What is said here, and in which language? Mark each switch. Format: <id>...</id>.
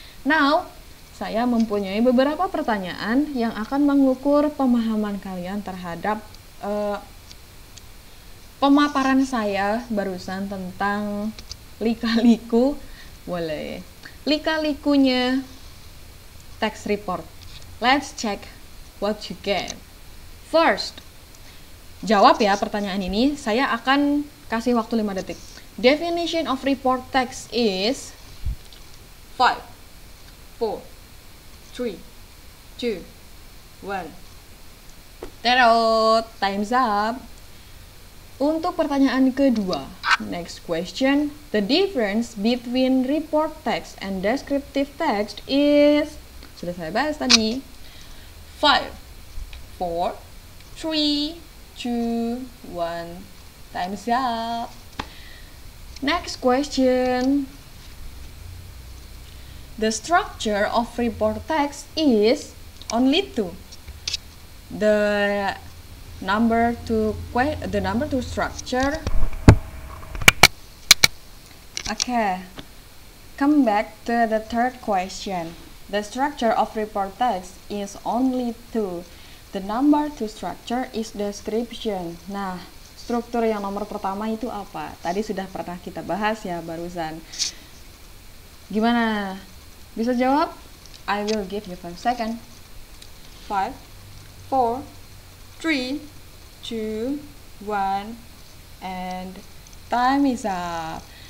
<id>Now, saya mempunyai beberapa pertanyaan yang akan mengukur pemahaman kalian terhadap pemaparan saya barusan tentang lika-liku. Boleh. Lika-likunya text report.</id> <en>Let's check what you get. First,</en> <id>jawab ya pertanyaan ini. Saya akan kasih waktu 5 detik.</id> <en>Definition of report text is 5, 4, 3, 2, 1. Terot, time's up.</en> <id>Untuk pertanyaan kedua,</id> <en>next question, the difference between report text and descriptive text is,</en> <id>sudah saya bahas tadi,</id> <en>5, 4, 3, 2, 1, time's up. Next question, the structure of report text is only 2. The number two structure. Okay, come back to the third question. The structure of report text is only 2. The number two structure is description.</en> <id>Nah, struktur yang nomor pertama itu apa? Tadi sudah pernah kita bahas ya barusan. Gimana? Bisa jawab?</id> <en>I will give you 5 seconds. 5, 4, 3, 2, 1, and time is up.</en>